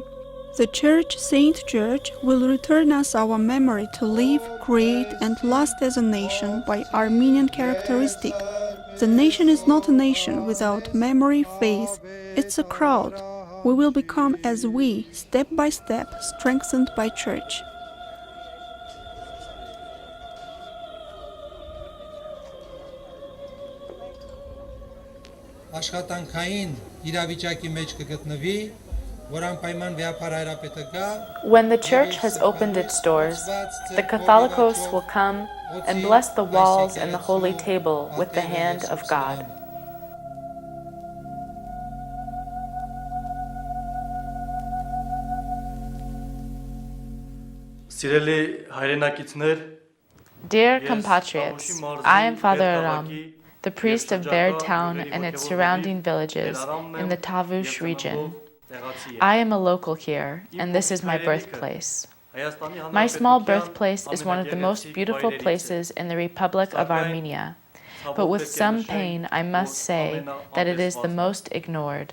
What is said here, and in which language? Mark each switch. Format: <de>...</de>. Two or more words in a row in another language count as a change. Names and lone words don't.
<en>The church Saint George will return us our memory to live, create, and last as a nation by Armenian characteristic. The nation is not a nation without memory, faith. It's a crowd. We will become as we, step by step, strengthened by church.</en> <hy>Աշխատանքային իրավիճակի մեջ կգտնվի, որ անպայման վեհապար հայրապետը գա.</hy> <en>When the church has opened its doors, the Catholicos will come and bless the walls and the holy table with the hand of God.</en> <hy>Սիրելի հայրենակիցներ,</hy> <en>Dear compatriots, I am Father Aram, the priest of Berd town and its surrounding villages in the Tavush region. I am a local here, and this is my birthplace. My small birthplace is one of the most beautiful places in the Republic of Armenia, but with some pain I must say that it is the most ignored.</en>